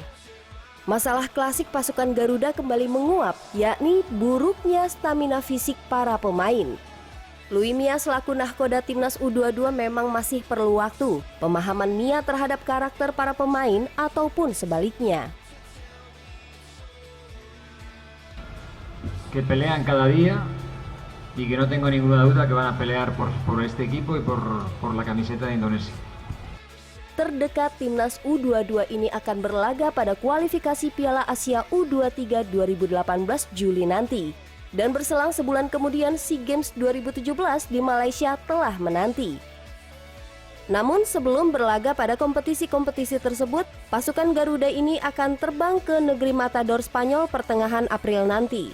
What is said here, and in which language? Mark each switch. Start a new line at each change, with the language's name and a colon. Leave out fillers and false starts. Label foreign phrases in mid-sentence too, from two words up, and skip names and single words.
Indonesian: Masalah klasik pasukan Garuda kembali menguap, yakni buruknya stamina fisik para pemain. Luis Mia selaku nahkoda timnas U22 memang masih perlu waktu, pemahaman Mia terhadap karakter para pemain ataupun sebaliknya.
Spanish: Que pelean cada día y que no tengo ninguna duda que van a pelear por este equipo y por la camiseta de Indonesia.
Indonesian: Terdekat timnas U22 ini akan berlaga pada kualifikasi Piala Asia U23 2018 Juli nanti. Dan berselang sebulan kemudian SEA Games 2017 di Malaysia telah menanti. Namun sebelum berlaga pada kompetisi-kompetisi tersebut, pasukan Garuda ini akan terbang ke negeri Matador Spanyol pertengahan April nanti.